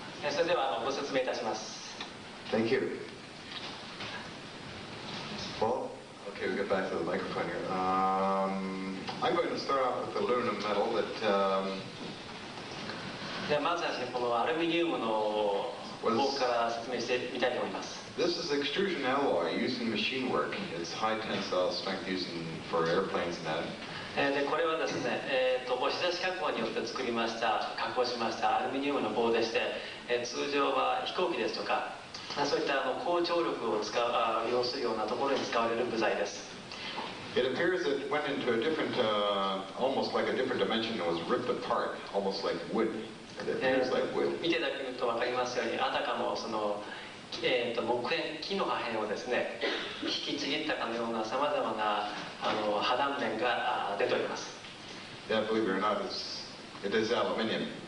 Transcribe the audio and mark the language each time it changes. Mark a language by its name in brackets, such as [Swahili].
[Japanese] それではご説明いたします。 [English] Thank you. Well, okay, we get back to the microphone here. I'm going to start off with the aluminum metal that [Japanese] ではまずはですね、このアルミニウムの方から説明してみたいと思います。 [English] this is extrusion alloy used in machine work. It's high tensile strength used for airplanes and that. [Japanese] でこれはですね、日差し加工によって作りました加工しましたアルミニウムの棒でして、通常は飛行機ですとかそういった高張力を要するようなところに使われる部材です。 [English] It appears it went into a different, almost like a different dimension and was ripped apart, almost like wood. It appears like wood. [Japanese] 見ていただけると分かりますようにあたかもその木の破片をですね引きちぎったかのようなさまざまな破断面が出ております。 [English] Yeah, believe it or not, it is aluminium.